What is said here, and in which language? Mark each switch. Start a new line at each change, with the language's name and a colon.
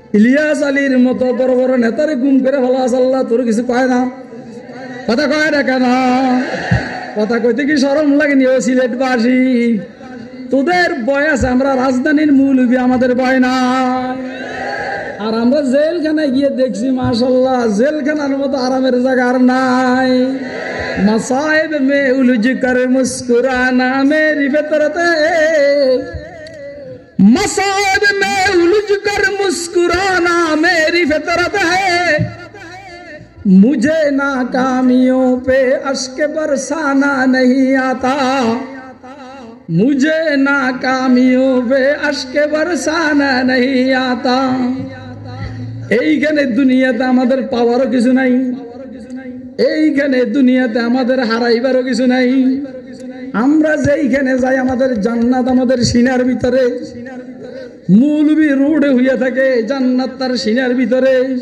Bangla: ইলিয়াস আলীর মতো বড় বড় নেতারে গুম করে ভালো আছে আল্লাহ, তোর কিছু কয় না? কথা কয় না কেন? কথা কইতে কি শরম লাগেনি? ও সিলেটবাসী, তোদের ভয় আছে, আমরা রাজধানীর মৌলবি, আমাদের ভয় নাই। আর আমরা জেলখানায় গিয়ে দেখছি মাশাআল্লাহ, জেলখানার মতো আরামের জায়গা আর নাই।
Hindi: मसाइब में उलझ कर मुस्कुराना मेरी फितरत है, मसाइब में उलझ कर मुस्कुराना मेरी फितरत है, मुझे नाकामियों पे अश्क बरसाना नहीं आता, मुझे नाकामियों पे अश्क बरसाना नहीं आता।
Bangla: এইখানে দুনিয়াতে আমাদের পাওয়ারও কিছু নাই, এইখানে দুনিয়াতে আমাদের হারাইবারও কিছু নাই। আমরা যেইখানে যাই আমাদের জান্নাত আমাদের সিনার ভিতরে। মৌলবি রোডে হইয়া থাকে, জান্নাত তার সিনার ভিতরে।